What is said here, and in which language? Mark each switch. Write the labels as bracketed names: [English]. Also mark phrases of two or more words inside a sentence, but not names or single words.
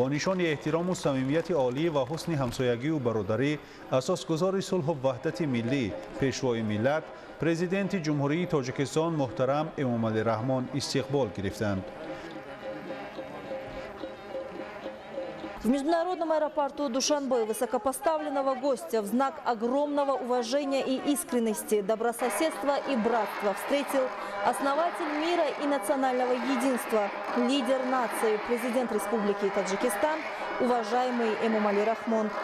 [Tajik] нишони эҳтирому самимияти олӣ ва ҳусни ҳамсоягию бародарӣ асосгузори сулҳу ваҳдати миллӣ, пешвои миллат, президенти ҷумҳурии Тоҷикистон муҳтарам Эмомалӣ Раҳмон истиқбол гирифтанд. [Russian] В международном аэропорту Душанбе высокопоставленного гостя в знак огромного уважения и искренности, добрососедства и братства встретил основатель мира и национального единства, лидер нации, президент Республики Таджикистан, уважаемый Эмомалӣ Раҳмон.